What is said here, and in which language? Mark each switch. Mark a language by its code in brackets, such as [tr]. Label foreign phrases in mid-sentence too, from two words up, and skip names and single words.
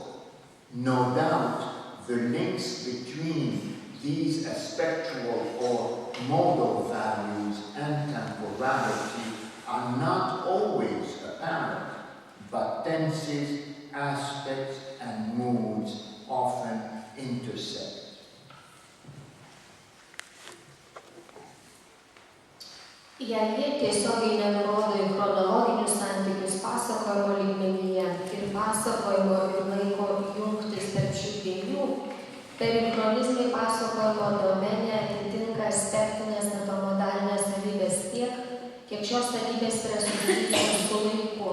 [en] No doubt, the links between these aspectual or modal values and temporal temporality are not always apparent, but tenses, aspects, and moods often intersect. [lt] Jei jie tiesiogiai nenurodo į chronologinius santykius pasakojimo lygmenyje ir pasakojimo ir laiko jungtis tarp šių dviejų, perichronizmai pasakojimo domene atitinka aspektinės metamodalinės savybės tiek, kiek šios savybės yra susijusios su laiku.